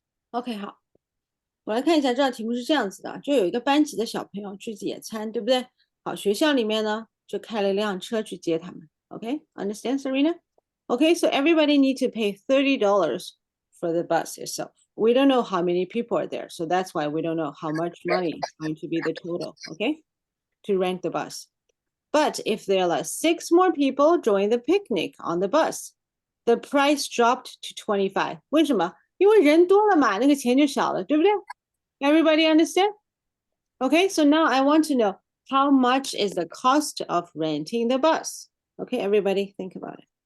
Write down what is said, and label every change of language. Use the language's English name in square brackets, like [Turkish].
[Chinese] OK，好，我来看一下这道题目是这样子的，就有一个班级的小朋友去野餐，对不对？好，学校里面呢就开了一辆车去接他们。 [English] OK，understand, Serena? Okay, so everybody need to pay $30 for the bus itself. We don't know how many people are there, so that's why we don't know how much money is going to be the total. Okay, to rent the bus. But if there are 6 more people join the picnic on the bus, the price dropped to 25. [Chinese] 为什么？因为人多了嘛，那个钱就少了，对不对？ [English] Everybody understand? Okay, so now I want to know how much is the cost of renting the bus? Okay, everybody think about it.